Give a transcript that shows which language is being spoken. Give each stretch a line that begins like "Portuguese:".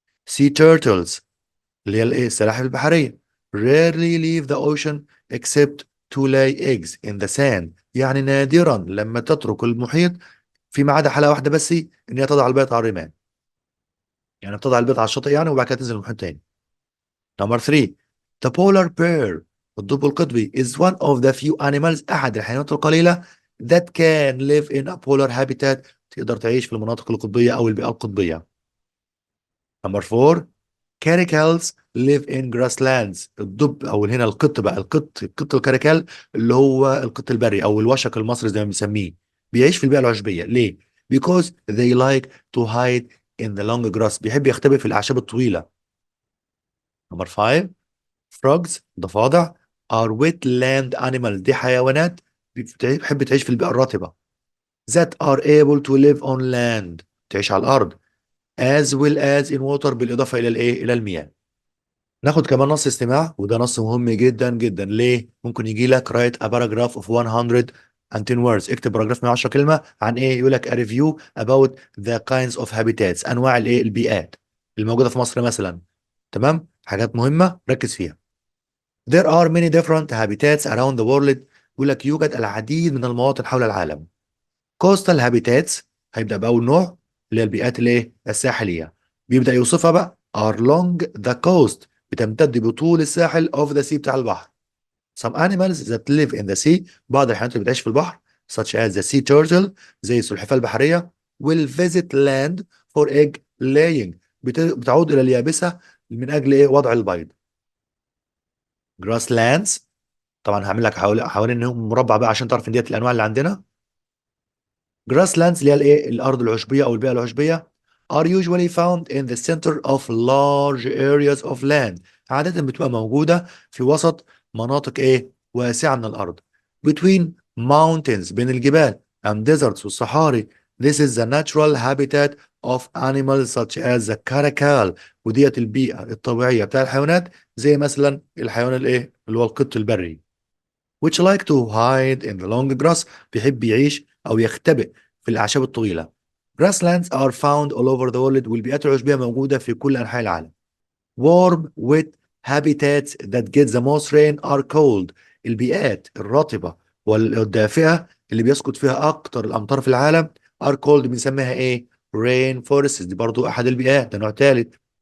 English: sea turtles
Arabic: اللي هي الايه السلاحف البحرية
English: rarely leave the ocean except to lay eggs in the sand
Arabic: يعني نادرا لما تترك المحيط فيما عدا حالة واحدة بس، ان هي تضع البيض على الرمال، يعني بتضع البيض على الشاطئ يعني وبعد كده تنزل المحيط تاني.
English: number 3 the polar bear
Arabic: الدب القطبي
English: is one of the few animals
Arabic: أحد الحيوانات القليلة
English: that can live in a polar habitat
Arabic: تقدر تعيش في المناطق القطبية أو البيئة القطبية. نمبر 4
English: caracal live in grasslands
Arabic: الدب أو هنا القط بقى القط الكاريكال اللي هو القط البري أو الوشق المصري زي ما بنسميه بيعيش في البيئة العشبية. ليه؟
English: because they like to hide in the long grass
Arabic: بيحب يختبئ في الأعشاب الطويلة. نمبر 5 frogs ضفادع
English: are wetland animals
Arabic: دي حيوانات بتحب تعيش في البيئة الرطبة
English: that are able to live on land
Arabic: تعيش على الأرض
English: as well as in water
Arabic: بالإضافة إلى الإيه؟ إلى المياه. ناخد كمان نص استماع، وده نص مهم جدا جدا. ليه؟ ممكن يجي لك
English: write a paragraph of 110 words،
Arabic: اكتب باراجراف 110 كلمة عن ايه؟ يقول لك
English: a review about the kinds of habitats،
Arabic: انواع الايه؟ البيئات الموجودة في مصر مثلا. تمام؟ حاجات مهمة ركز فيها.
English: There are many different habitats around the world.
Arabic: يقول لك يوجد العديد من المواطن حول العالم.
English: Coastal habitats
Arabic: هيبدأ بأول نوع، اللي هي البيئات الايه؟ الساحلية. بيبدأ يوصفها بقى
English: are along the coast،
Arabic: بتمتد بطول الساحل
English: of the sea
Arabic: بتاع البحر.
English: Some animals that live in the sea،
Arabic: بعض الحيوانات اللي بتعيش في البحر
English: such as the sea turtle،
Arabic: زي السلحفاة البحرية،
English: will visit land for egg laying،
Arabic: بتعود إلى اليابسة من أجل إيه؟ وضع البيض. grasslands، طبعا هعمل لك حوالين مربع بقى عشان تعرف ان ديت الانواع اللي عندنا. grasslands اللي هي الايه؟ الارض العشبيه او البيئه العشبيه
English: are usually found in the center of large areas of land،
Arabic: عاده بتبقى موجوده في وسط مناطق ايه؟ واسعه من الارض.
English: between mountains،
Arabic: بين الجبال،
English: and deserts
Arabic: والصحاري.
English: this is the natural habitat of animals such as the caracal،
Arabic: وديت البيئه الطبيعيه بتاع الحيوانات، زي مثلا الحيوان الايه؟ اللي هو القط البري.
English: which like to hide in the long grass،
Arabic: بيحب يعيش أو يختبئ في الأعشاب الطويلة.
English: grasslands are found all over the world،
Arabic: والبيئات العشبية موجودة في كل أنحاء العالم.
English: warm wet habitats that get the most rain are called،
Arabic: البيئات الرطبة والدافئة اللي بيسقط فيها أكتر الأمطار في العالم
English: are called،
Arabic: بنسميها إيه؟
English: rain forests،
Arabic: دي برضو أحد البيئات، ده نوع ثالث.